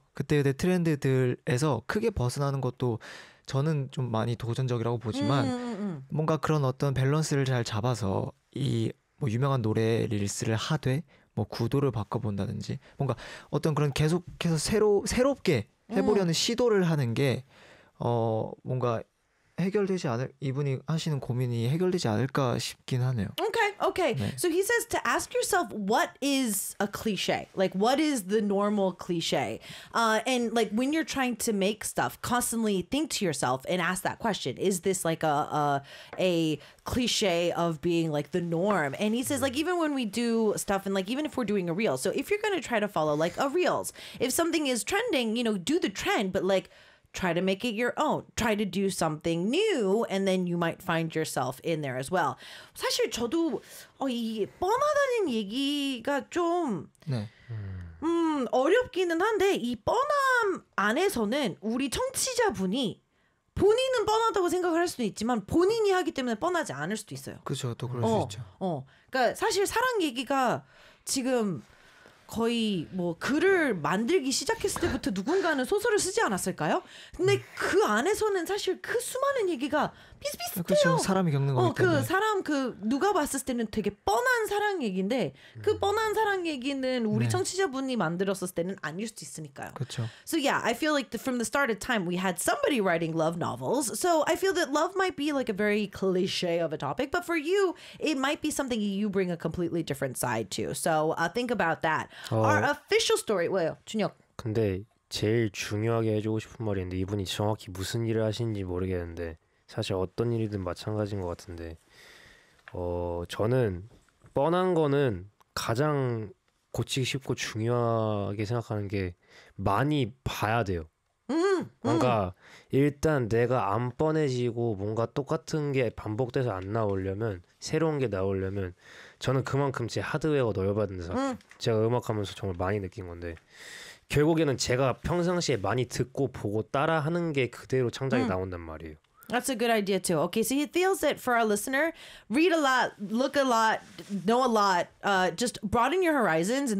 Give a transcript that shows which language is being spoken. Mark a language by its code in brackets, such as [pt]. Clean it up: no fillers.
[ko] 그때그때 트렌드들에서 크게 벗어나는 것도 저는 좀 많이 도전적이라고 보지만 뭔가 그런 어떤 밸런스를 잘 잡아서 이 뭐 유명한 노래 릴스를 하되 뭐 구도를 바꿔본다든지 뭔가 어떤 그런 계속해서 새롭게 해보려는 시도를 하는 게 뭔가 해결되지 않을 이분이 하시는 고민이 해결되지 않을까 싶긴 하네요. [en] Okay. So he says to ask yourself, what is a cliche? Like, what is the normal cliche? And like when you're trying to make stuff, constantly think to yourself and ask that question. Is this like a cliche of being like the norm? And he says, like, even when we do stuff and like even if we're doing a reel. So if you're going to try to follow like a reels, if something is trending, you know, do the trend. But like, try to make it your own. Try to do something new, and then you might find yourself in there as well. [ko] 사실 저도 이 뻔하다는 얘기가 좀 네. 어렵기는 한데 이 뻔함 안에서는 우리 청취자분이 본인은 뻔하다고 생각을 할 수도 있지만 본인이 하기 때문에 뻔하지 않을 수도 있어요. 그렇죠, 또 그럴 수 있죠. 그러니까 사실 사랑 얘기가 지금 거의 뭐 글을 만들기 시작했을 때부터 누군가는 소설을 쓰지 않았을까요? 근데 그 안에서는 사실 그 수많은 얘기가 비슷비슷해요. 그렇죠. 사람이 겪는 거기 때문에. 그 사람 그 누가 봤을 때는 되게 뻔한 사랑 얘기인데 그 뻔한 사랑 얘기는 우리 네. 청취자분이 만들었을 때는 아닐 수도 있으니까요. 그렇죠. [en] So yeah, I feel like from the start of time we had somebody writing love novels. So I feel that love might be like a very cliche of a topic, but for you it might be something you bring a completely different side to. So think about that. Our official story. [ko] 왜요? [en] 준혁. [ko] 근데 제일 중요하게 해주고 싶은 말인데 이분이 정확히 무슨 일을 하시는지 모르겠는데 사실 어떤 일이든 마찬가지인 것 같은데 저는 뻔한 거는 가장 고치기 쉽고 중요하게 생각하는 게 많이 봐야 돼요. 뭔가 일단 내가 안 뻔해지고 뭔가 똑같은 게 반복돼서 안 나오려면 새로운 게 나오려면 저는 그만큼 제 하드웨어가 넓어야 된다고 생각해요. 제가 음악하면서 정말 많이 느낀 건데 결국에는 제가 평상시에 많이 듣고 보고 따라하는 게 그대로 창작이 나온단 말이에요. [en] That's a good idea too. Okay, so he feels that for our listener, read a lot, look a lot, know a lot, just broaden your horizons, and the more you know, the more that it's going to help you to see in a different lighting.